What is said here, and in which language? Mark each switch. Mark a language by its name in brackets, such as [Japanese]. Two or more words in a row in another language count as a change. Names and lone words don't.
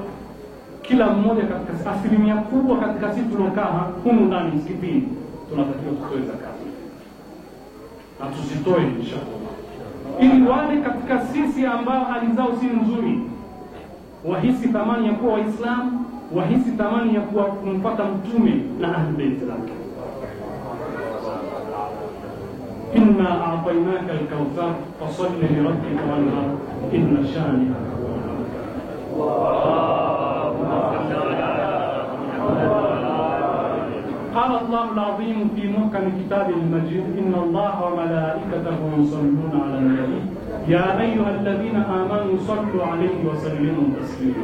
[Swahili] Kila mmoja katika asilimia kubwa katika sisi tulokaa humu ndani msikitini tunatakiwa tutoe [Arabic] زكاة الفطر, [Swahili] na tusitoe inshallah, ili wale katika sisi ambao hali zao si nzuri wahisi thamani ya kuwa Waislamu, wahisi thamani ya kuwa kumfuata mtume na [Arabic] أهل البيت [Swahili] zake. [Arabic] إنا أعطيناك الكوثر فصل لربك وانحر إن شانئك هو قال الله العظيم في محكم كتابه المجيد إن الله وملائكته يصلون على النبي يا أيها الذين آمنوا صلوا عليه وسلموا تسليما.